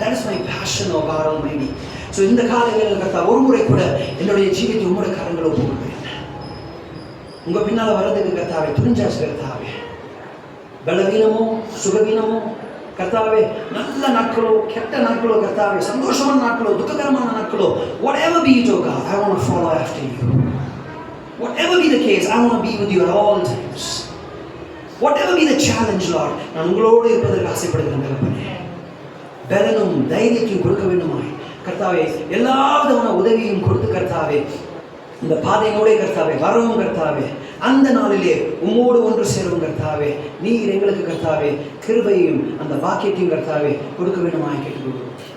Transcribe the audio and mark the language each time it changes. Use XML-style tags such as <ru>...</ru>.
<en>That is my passion oh God almighty.</en> <ta>So இந்த காலையில் கர்த்தா ஒரு முறை கூட என்னுடைய ஜீவித்தை உங்களுடைய கரங்களை ஒப்புக்கொள்வேன். உங்க பின்னால வர்றதுக்கு கர்த்தாவே துணிஞ்சாச்சு கர்த்தாவே. பலவீனமோ சுகவீனமோ கர்த்தாவே, நல்ல நாட்களோ கெட்ட நாட்களோ கர்த்தாவே, சந்தோஷமான நாட்களோ துக்ககரமான நாட்களோ,</ta> <en>whatever be it, oh God, I want to follow after you. Whatever be the case, I want to be with you at all times. Whatever be the challenge, Lord,</en> <ta>நான் உங்களோடு இருப்பதற்கு ஆசைப்படுகிறேன் தகப்பனே. பலனும் தைரியத்தையும் கொடுக்க வேண்டுமாய் கர்த்தாவே, எல்லா விதமான உதவியும் கொடுத்து கர்த்தாவே, இந்த பாதையினோடே கர்த்தாவே வரவும் கர்த்தாவே, அந்த நாளிலே உம்மோடு ஒன்று சேரும் கர்த்தாவே, நீர் எங்களுக்கு கர்த்தாவே கிருபையும் அந்த பாக்கியத்தையும் கர்த்தாவே கொடுக்க வேண்டுமாய் கேட்டுக்கொள்கிறோம்.</ta>